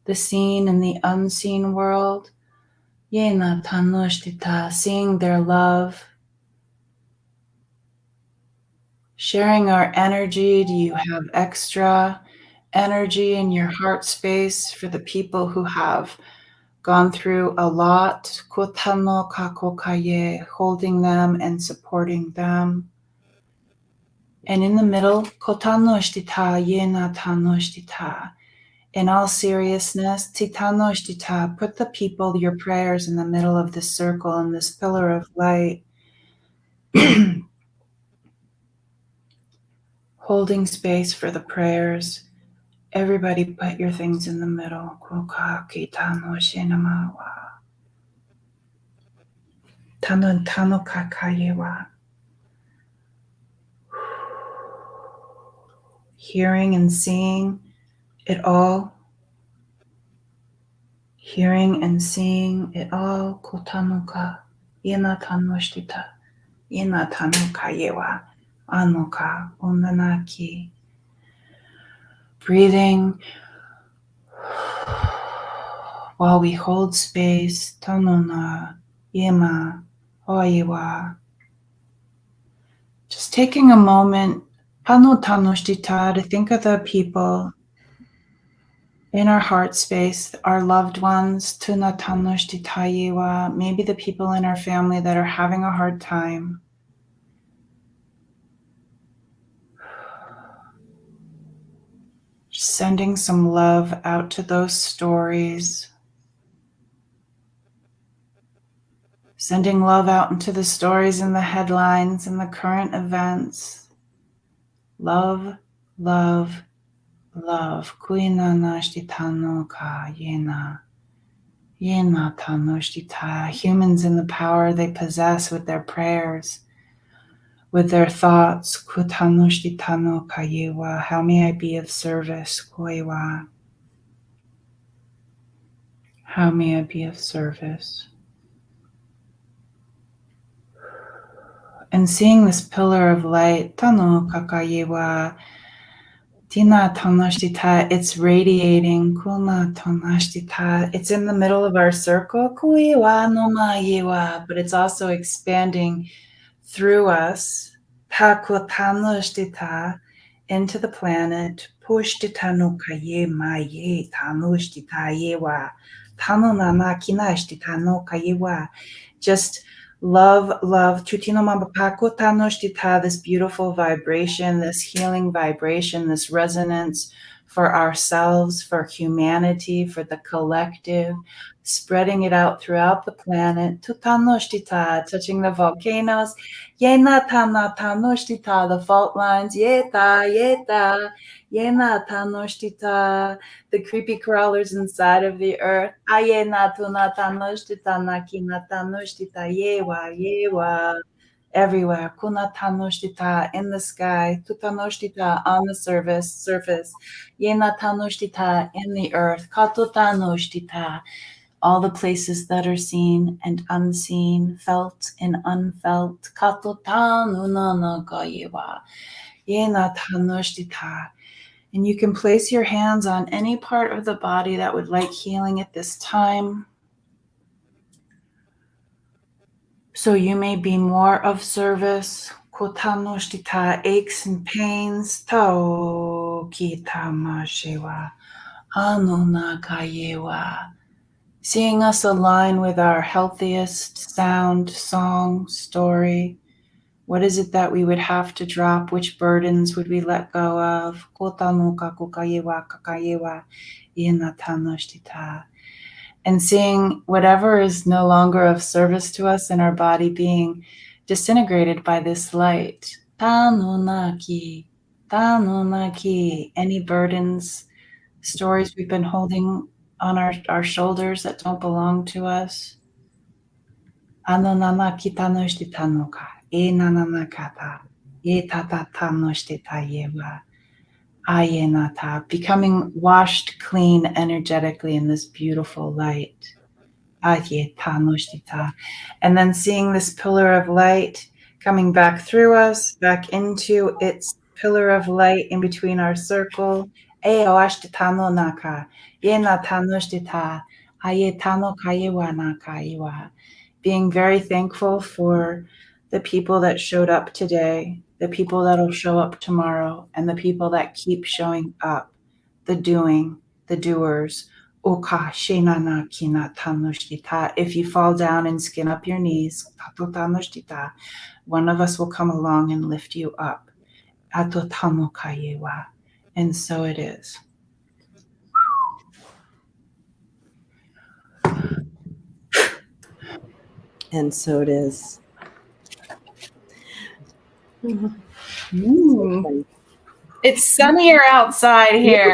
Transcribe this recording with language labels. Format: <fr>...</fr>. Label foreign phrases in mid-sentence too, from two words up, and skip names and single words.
<en>the seen and the unseen world. Yena tanoshtita, seeing their love, sharing our energy. Do you have extra energy in your heart space for the people who have gone through a lot? Kotano kakokaye, holding them and supporting them. And in the middle, kotanoshtita, yena tanoshtita. In all seriousness, titanoshtita, put the people, your prayers in the middle of this circle and this pillar of light. Holding space for the prayers. Everybody put your things in the middle. Hearing and seeing it all. Hearing and seeing it all. Kotanuka. Yena tanoshtita. Yena tanuka yewa. Anuka. Unanaki. Breathing while we hold space. Tanuna. Yema. Oyewa. Just taking a moment, pano tanoshtita, to think of the people in our heart space, our loved ones, tuna tanoshtitayewa, maybe the people in our family that are having a hard time. Just sending some love out to those stories. Sending love out into the stories and the headlines and the current events. Love, love, love. Kuina nashtitano ka yena. Yena tanoshtita. Humans in the power they possess with their prayers, with their thoughts. Kutanoshtitano ka yewa. How may I be of service? Koewa. How may I be of service? And seeing this pillar of light, tano kakayewa, tina tanoshtita, it's radiating, kuna tanoshtita, it's in the middle of our circle, kuiwa no mayewa, but it's also expanding through us, takotanoshtita, into the planet, pushtita no kaye maye, tanoshtita yewa, tanonana kinashtita no kayewa, just love, love, Chutino Mabapako Tanoshtita, this beautiful vibration, this healing vibration, this resonance for ourselves, for humanity, for the collective, spreading it out throughout the planet. Tutanoshtita, touching the volcanoes. Yena Tana Tanoshtita, the fault lines. Yeta, yeta, Yena Tanoshtita, the creepy crawlers inside of the earth. Ayena tuna tanoshtita nakina tanoshtita yewa yewa. Everywhere. Kuna tanoshtita in the sky. Tutanoshtita on the surface. Yena tanoshtita in the earth. Katotanoshtita. All the places that are seen and unseen, felt and unfelt. Katotanunanagayewa. Yena tanoshtita. And you can place your hands on any part of the body that would like healing at this time. So you may be more of service. Kotanoshtita, aches and pains. Tao kitamashewa. Anunakayewa. Seeing us align with our healthiest sound, song, story. What is it that we would have to drop? Which burdens would we let go of? And seeing whatever is no longer of service to us in our body being disintegrated by this light. Tanunaki, any burdens, stories we've been holding on our shoulders that don't belong to us. Anonanaki tanoshtitanuka. Enananakata, yetatatanoshtitayewa, ayenata, becoming washed clean energetically in this beautiful light. Ayetanoshtita. And then seeing this pillar of light coming back through us, back into its pillar of light in between our circle, Tano naka, yena tanoshtita, aye tano kayewa na kayewa. Being very thankful for the people that showed up today, the people that'll show up tomorrow, and the people that keep showing up, the doing, the doers. Oka shenana kina tanoshtita. If you fall down and skin up your knees, tato tanoshtita, one of us will come along and lift you up. Ato tamo kayewa. And so it is. And so it is. It's sunnier outside here.</en>